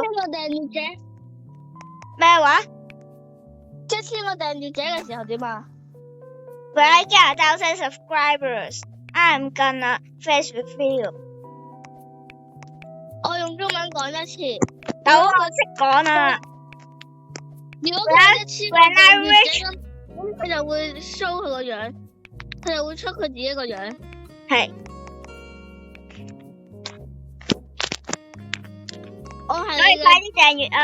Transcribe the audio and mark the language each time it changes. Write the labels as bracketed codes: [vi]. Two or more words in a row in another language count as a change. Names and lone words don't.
[yue] 1000個訂閱者咩話？1000個訂閱者嘅時候點啊 [en] ？When I get 1000 subscribers，I'm gonna face with you。 [yue] 我用中文講一次。有我識講啊。如果佢1000個訂閱者咁佢就會 show 佢個樣，佢就會出佢自己個樣。係。所以快啲訂閱啊！